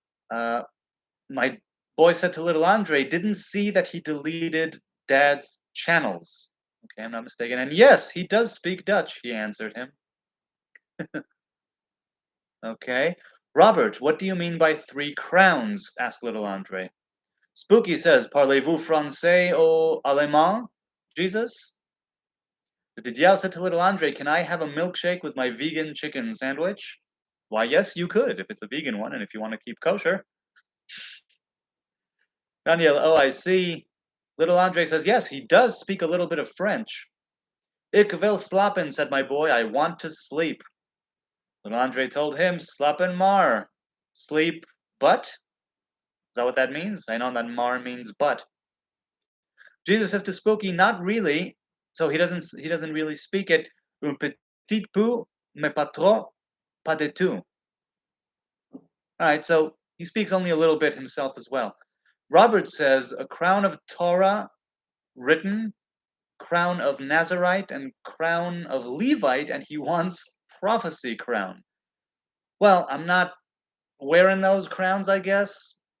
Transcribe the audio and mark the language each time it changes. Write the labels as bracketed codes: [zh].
[en] My boy said to little Andre, didn't see that he deleted Dad's channels. Okay, I'm not mistaken. And yes, he does speak Dutch, he answered him. Okay. Robert, what do you mean by 3 crowns? Asked little Andre. Spooky says, [fr] Parlez-vous français ou allemand, [en] Jesus? The Didier said to little Andre, can I have a milkshake with my vegan chicken sandwich? Why, yes, you could, if it's a vegan one and if you want to keep kosher. Daniel, oh, I see. Little Andre says, yes, he does speak a little bit of French. [nl] Ik wil slapen, [en] said my boy, I want to sleep. Little Andre told him, [nl] slapen maar. [en] Sleep, but? Is that what that means? I know that mar means but. Jesus says to Spooky, not really. So he doesn't really speak it. [fr] Un petit peu, mais pas trop, pas du tout. [en] All right, so he speaks only a little bit himself as well. Robert says, a crown of Torah written, crown of Nazarite, and crown of Levite, and he wants prophecy crown. Well, I'm not wearing those crowns, I guess.